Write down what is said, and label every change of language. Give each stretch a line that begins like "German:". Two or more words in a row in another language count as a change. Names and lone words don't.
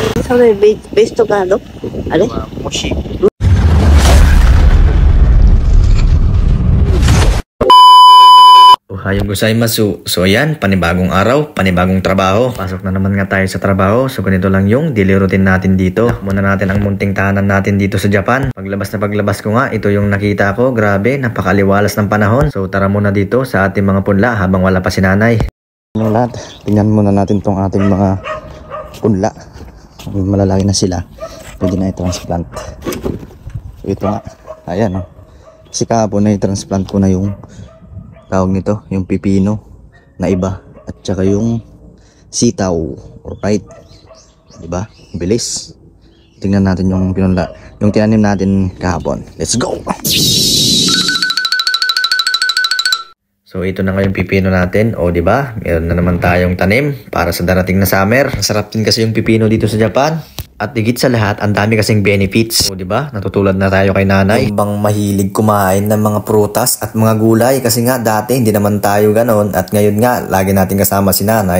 Japanese: それベストカードあれもしおはようございます.
Filipino: So ayan, panibagong araw, panibagong trabaho. Pasok na naman nga tayo sa trabaho. So ganito lang yung daily routine natin dito. Muna natin ang munting tahanan natin dito sa Japan. Paglabas na paglabas ko nga, ito yung nakita ko. Grabe, napakaliwalas ng panahon. So tara muna dito sa ating mga punla habang wala pa si nanay. Yung lahat, tingnan muna natin tong ating mga punla. Malalaki na sila. Pwede na i-transplant. So ito nga, ayan o. Kasi kahapon na i-transplant ko na yung tawag nito, yung pipino na iba at saka yung sitaw. Alright, diba? Bilis. Tingnan natin yung pinunla, yung tinanim natin kahapon.
English: Let's go!
Filipino: So ito na nga yung pipino natin. O diba? Meron na naman tayong tanim para sa darating na summer. Masarap din kasi yung pipino dito sa Japan. At higit sa lahat, ang dami kasing benefits. O diba? Natutulad na tayo kay nanay. Yung bang mahilig kumain ng mga prutas at mga gulay. Kasi nga dati hindi naman tayo ganon. At ngayon nga, lagi natin kasama si nanay.